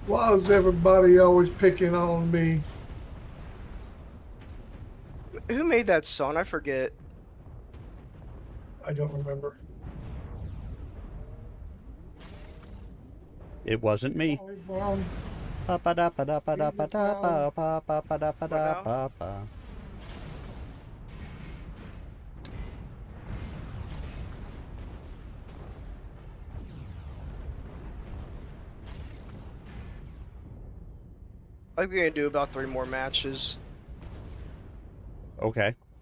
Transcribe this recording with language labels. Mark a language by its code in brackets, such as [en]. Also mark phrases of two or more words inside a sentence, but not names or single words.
[en] Why is everybody always picking on me? Who made that song? I forget. I don't remember. It wasn't me. Sorry, Brown. Pa-pa-da-pa-da-pa-da-pa-da-pa-da-pa-da-pa-da-pa-pa. I think we're gonna do about 3 more matches. Okay.